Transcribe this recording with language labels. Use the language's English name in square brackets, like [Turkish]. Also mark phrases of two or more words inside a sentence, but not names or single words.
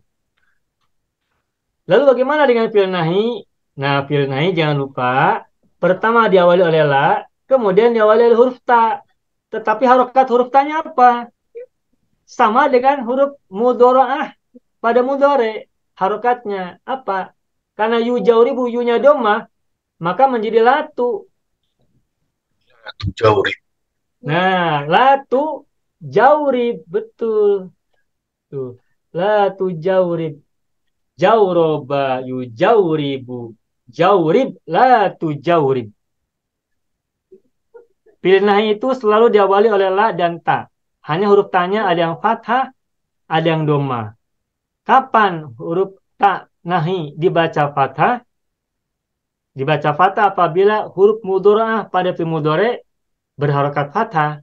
[Indonesian] Lalu bagaimana dengan fi'il nahi? Nah, fi'il nahi jangan lupa, pertama diawali oleh la, kemudian diawali oleh huruf ta. Tetapi harokat huruf tanya apa? Sama dengan huruf mudhora'ah pada mudhari. Harokatnya apa? Karena [Arabic] يجورب [Indonesian] yu-nya domah, maka menjadi latu. Jauh. Nah, [Arabic] لا تجورب, [Indonesian] betul. Tuh. [Arabic] لا تجورب. جورب يجورب. جورب لا تجورب. [Indonesian] Fi'il nahi itu selalu diawali oleh la dan ta. Hanya huruf ta-nya ada yang fathah, ada yang doma. Kapan huruf ta nahi dibaca fathah? Dibaca fathah apabila huruf mudhora'ah pada fi'il mudhari' berharokat fathah.